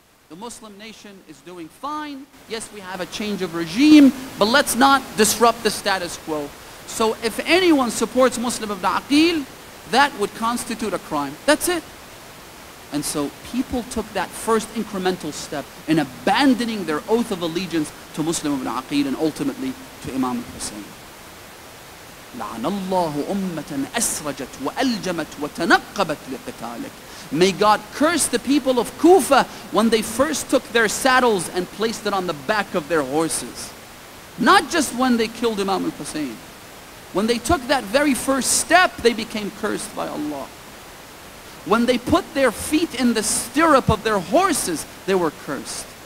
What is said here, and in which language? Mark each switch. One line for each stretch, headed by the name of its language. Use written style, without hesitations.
English: The Muslim nation is doing fine. Yes, we have a change of regime, but let's not disrupt the status quo. So if anyone supports Muslim ibn Aqil, that would constitute a crime. That's it. And so people took that first incremental step in abandoning their oath of allegiance to Muslim ibn Aqil and ultimately to Imam al-Hussein.
Arabic: لعن الله أمة أسرجت وألجمت وتنقبت لقتالك.
English: May God curse the people of Kufa when they first took their saddles and placed it on the back of their horses. Not just when they killed Imam al-Hussein. When they took that very first step, they became cursed by Allah. When they put their feet in the stirrup of their horses, they were cursed.